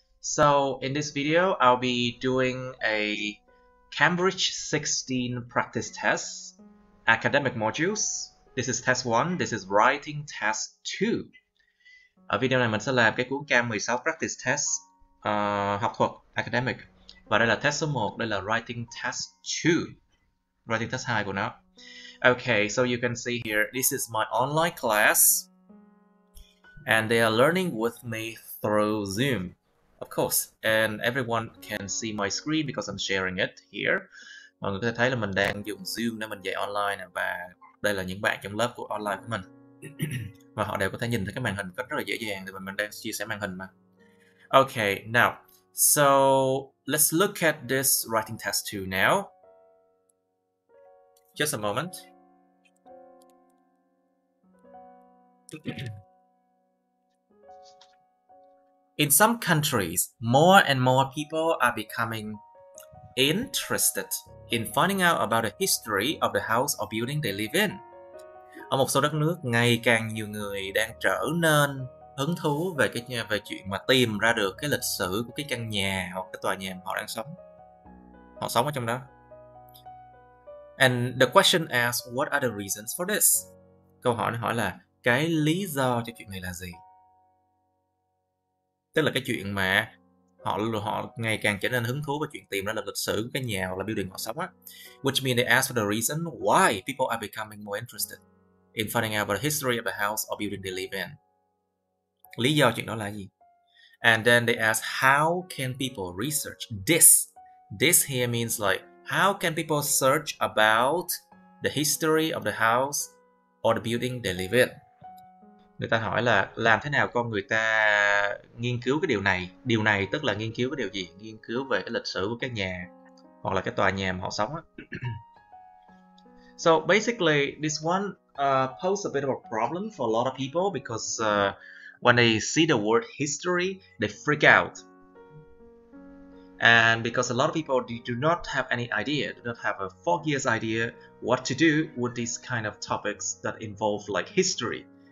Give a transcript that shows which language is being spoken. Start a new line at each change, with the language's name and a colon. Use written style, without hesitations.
English: So in this video, I'll be doing a Cambridge 16 practice test, academic modules. This is test 1, this is writing test 2.
Vietnamese: Ở video này mình sẽ làm cái cuốn Cam 16 practice test học thuật, academic. Và đây là test số 1, đây là writing test 2. Writing test 2 của nó.
English: Okay, so you can see here, this is my online class and they are learning with me through Zoom, of course, and everyone can see my screen because I'm sharing it here.
Vietnamese: Mọi người có thể thấy là mình đang dùng Zoom để mình dạy online và đây là những bạn trong lớp của online của mình và họ đều có thể nhìn thấy cái màn hình rất là dễ dàng vì mình đang chia sẻ màn hình mà.
English: Okay, now, so let's look at this writing test 2 now. Just a moment. In some countries, more and more people are becoming interested in finding out about the history of the house or building they live in.
Vietnamese: Ở một số đất nước, ngày càng nhiều người đang trở nên hứng thú về chuyện mà tìm ra được cái lịch sử của cái căn nhà hoặc cái tòa nhà mà họ đang sống. Họ sống ở trong đó.
English: And the question asks, what are the reasons for this?
Vietnamese: Câu hỏi nó hỏi là cái lý do cho chuyện này là gì? Tức là cái chuyện mà họ ngày càng trở nên hứng thú với chuyện tìm ra lịch sử của cái nhà hoặc là building họ sống á.
English: Which means they ask for the reason why people are becoming more interested in finding out about the history of the house or building they live in.
Vietnamese: Lý do chuyện đó là gì?
English: And then they ask, how can people research this? This here means like, how can people search about the history of the house or the building they live in?
Vietnamese: Người ta hỏi là làm thế nào con người ta nghiên cứu cái điều này? Điều này tức là nghiên cứu cái điều gì? Nghiên cứu về cái lịch sử của cái nhà hoặc là cái tòa nhà mà họ sống á.
English: So basically, this one poses a bit of a problem for a lot of people because when they see the word history, they freak out. And because a lot of people do not have any idea, do not have a foggiest idea what to do with these kind of topics that involve like history.